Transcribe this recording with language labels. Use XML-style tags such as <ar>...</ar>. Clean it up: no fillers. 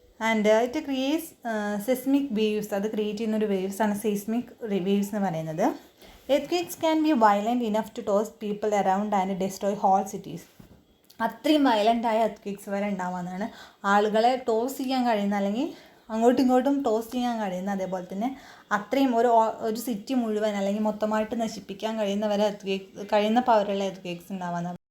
<en>And it creates seismic waves.</en> <ml>അത് create ചെയ്യുന്നൊരു വേവ്സാണ് സെസ്മിക് waves എന്ന് പറയുന്നത്.</ml> <en>Earthquakes can be violent enough to toss people around and destroy whole cities.</en> <ml>അത്രയും വയലൻ്റായ എർത്ത്ക്വേക്സ് വരെ ഉണ്ടാവാമെന്നാണ്. ആളുകളെ ടോസ് ചെയ്യാൻ കഴിയുന്ന അല്ലെങ്കിൽ അങ്ങോട്ടും ഇങ്ങോട്ടും ടോസ് ചെയ്യാൻ കഴിയുന്ന, അതേപോലെ തന്നെ അത്രയും ഒരു സിറ്റി മുഴുവൻ അല്ലെങ്കിൽ മൊത്തമായിട്ട് നശിപ്പിക്കാൻ കഴിയുന്ന പവറുള്ള എർത്ത്ക്വേക്സ് ഉണ്ടാവാമെന്നാണ്</ml>